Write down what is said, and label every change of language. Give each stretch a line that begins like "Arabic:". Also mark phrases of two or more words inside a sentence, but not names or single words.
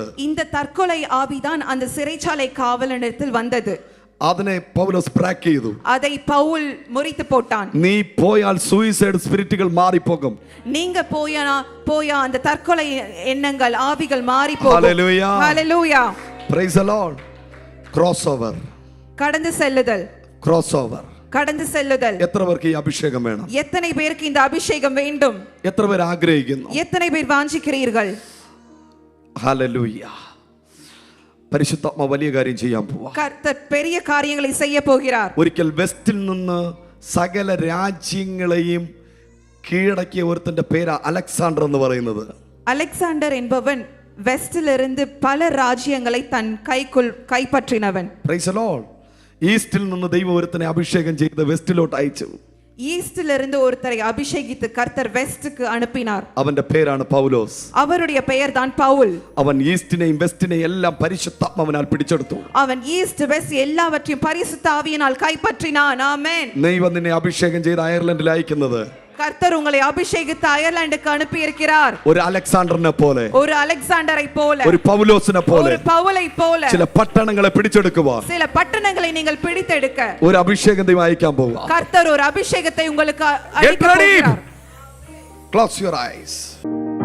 Tamil: இந்த தற்கொலை ஆவிதான் அந்த சிறைச்சாலை காவலனிடத்தில் வந்தது.
Malayalam: അതിനെ പൗലോസ് ബ്രേക്ക് ചെയ്തു.
Tamil: அதை பவுல் முறித்து போட்டான்.
Malayalam: നീ പോയാൽ
English: suicide spirits
Malayalam: മാറിപ്പോകും.
Tamil: நீங்க போயா அந்த தற்கொலை எண்ணங்கள் ஆவிகள் மாறி போகும்.
Malayalam: ഹല്ലേലൂയ.
Tamil: ஹல்லேலூயா.
English: Praise the Lord. Cross over.
Tamil: கடந்து செல்லுதல்.
English: Cross over.
Tamil: கடந்து செல்லுதல்.
Malayalam: എത്ര പേർക്ക് ഈ അഭിഷേകം വേണം?
Tamil: எத்தனை பேருக்கு இந்த அபிஷேகம் வேண்டும்?
Malayalam: എത്ര പേർ ആഗ്രഹിക്കുന്നു?
Tamil: எத்தனை பேர் வாஞ்சிக்கிறீர்கள்?
Malayalam: ഹല്ലേലൂയ. പരിശുദ്ധാത്മ വലിയ കാര്യം ചെയ്യാൻ പോവാ.
Tamil: கர்த்தர் பெரிய காரியங்களை செய்ய போகிறார்.
Malayalam: ഒരിക്കൽ വെസ്റ്റിൽ നിന്ന് സകല രാജ്യങ്ങളെയും കീഴടക്കിയ ഒരുത്തന്റെ പേരാ അലക്സാണ്ടർ എന്ന് പറയുന്നത്.
Tamil: அலெக்சாண்டர் என்பவன் வெஸ்டிலிருந்து பல ராஜ்யங்களை தன் கைக்குள் கைப்பற்றினவன்.
English: Praise the Lord.
Malayalam: ഈസ്റ്റിൽ നിന്ന് ദൈവം ഒരുത്തനെ അഭിഷേകം ചെയ്ത് വെസ്റ്റിലോട്ട് അയച്ചു.
Tamil: ஈஸ்டில் இருந்து ஒருத்தரை அபிஷேகித்து கர்த்தர் வெஸ்டுக்கு அனுப்பினார்.
Malayalam: അവന്റെ പേരാണ് പൗലോസ്.
Tamil: அவருடைய பெயர் தான் பவுல்.
Malayalam: അവൻ ഈസ്റ്റിനെയും വെസ്റ്റിനെയും എല്ലാം പരിശുദ്ധാത്മാവിനാൽ പിടിച്ചെടുത്തു.
Tamil: அவன்
English: east west
Tamil: எல்லாவற்றையும் பரிசுத்த ஆவியினால் கைப்பற்றினான். ஆமென்.
Malayalam: ദൈവം നിന്നെ അഭിഷേകം ചെയ്ത് അയർലൻഡിൽ അയക്കുന്നത്
Tamil: கர்த்தர் உங்களை அபிஷேகித்து அயர்லாந்துக்கு அனுப்பி இருக்கிறார்.
Malayalam: ഒരു അലക്സാണ്ടറിനെ പോലെ,
Tamil: ஒரு அலெக்சாண்டரை போல,
Malayalam: ഒരു പൗലോസിനെ പോലെ,
Tamil: ஒரு பவுலை போல
Malayalam: ചില പട്ടണങ്ങളെ പിടിച്ചെടുക്കുവാൻ,
Tamil: சில பட்டணங்களை நீங்கள் பிடித்தெடுக்க
Malayalam: ഒരു അഭിഷേകം ദൈവം അയക്കാൻ പോവുക.
Tamil: கர்த்தர் ஒரு அபிஷேகத்தை உங்களுக்கு அளிக்க போகிறார்.
English: Close your eyes.